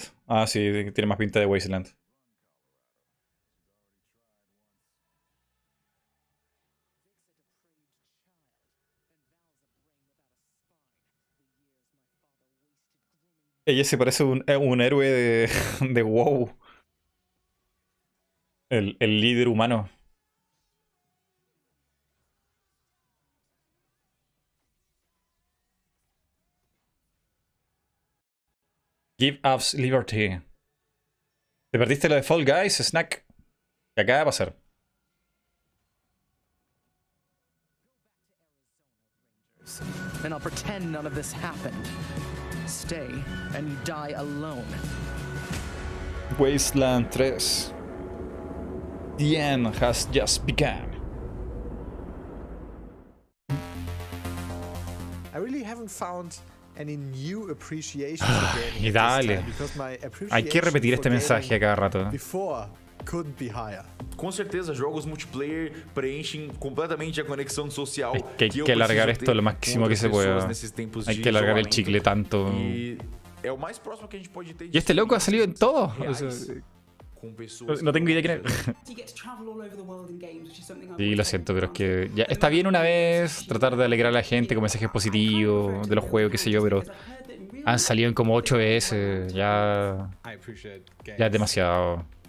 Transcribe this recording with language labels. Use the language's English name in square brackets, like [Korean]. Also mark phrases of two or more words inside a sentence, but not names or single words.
[Spanish] Ah, sí, tiene más pinta de Wasteland. Ella se parece a un héroe de WoW. El líder humano. [English] Give us liberty. [Spanish] Te perdiste lo de Fall Guys, Snack. ¿Qué acaba de pasar? [English] And I'll pretend none of this happened. Stay, and you die alone. Wasteland 3. The end has just begun. I really haven't found any new appreciation for gaming [Spanish] Y dale. [English] because my [Spanish] Hay que repetir este mensaje a cada rato. [English] before couldn't be higher. [Portuguese] Com certeza, jogos multiplayer preenchem completamente a conexão social. [Spanish] Que hay que alargar esto lo máximo que se pueda. Hay que alargar el chicle tanto. [Portuguese] E é o mais próximo que a gente pode ter. [Spanish] Y este loco ha salido en todo. O sea, no tengo idea quién es. Sí, lo siento, pero es que ya está bien una vez tratar de alegrar a la gente con mensajes positivos de los juegos, qué sé yo, pero han salido en como 8 veces. Ya es demasiado.